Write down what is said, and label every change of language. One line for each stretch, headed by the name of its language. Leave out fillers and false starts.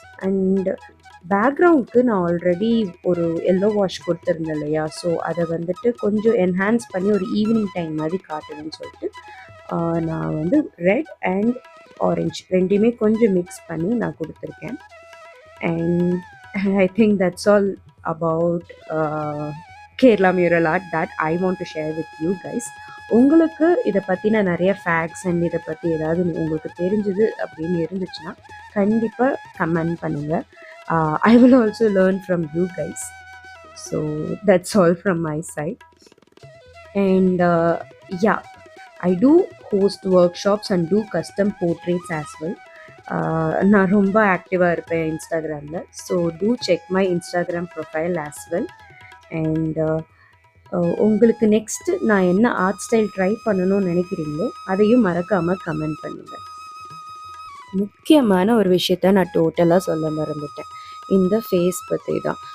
Tamil: And பேக்ரவுண்டுக்கு நான் already ஒரு yellow wash கொடுத்துருந்தேன் இல்லையா, ஸோ அதை வந்துட்டு கொஞ்சம் என்ஹான்ஸ் பண்ணி ஒரு ஈவினிங் டைம் மாதிரி காட்டணும்னு சொல்லிட்டு நான் வந்து ரெட் அண்ட் ஆரஞ்சு ரெண்டுமே கொஞ்சம் மிக்ஸ் பண்ணி நான் கொடுத்துருக்கேன்.
English: And I think that's all about Kerala mural art that I want to share with you guys.
Tamil: உங்களுக்கு இதை பற்றின நிறைய ஃபேக்ட்ஸ் அண்ட் இதை பற்றி ஏதாவது உங்களுக்கு தெரிஞ்சது அப்படின்னு இருந்துச்சுன்னா கண்டிப்பாக கமெண்ட் பண்ணுங்கள்.
English: I will also learn from you guys. So that's all from my side. And yeah, I do host workshops and do custom portraits as well.
Tamil: நான் ரொம்ப ஆக்டிவாக இருப்பேன் இன்ஸ்டாகிராமில்.
English: So do check my Instagram profile as well.
Tamil: And உங்களுக்கு next நான் என்ன art style try பண்ணணும்னு நினைக்கிறீங்களோ அதையும் மறக்காமல் கமெண்ட் பண்ணுங்கள். முக்கியமான ஒரு விஷயத்த நான் டோட்டலாக சொல்ல மறந்துட்டேன், இந்த ஃபேஸ் பற்றி தான்.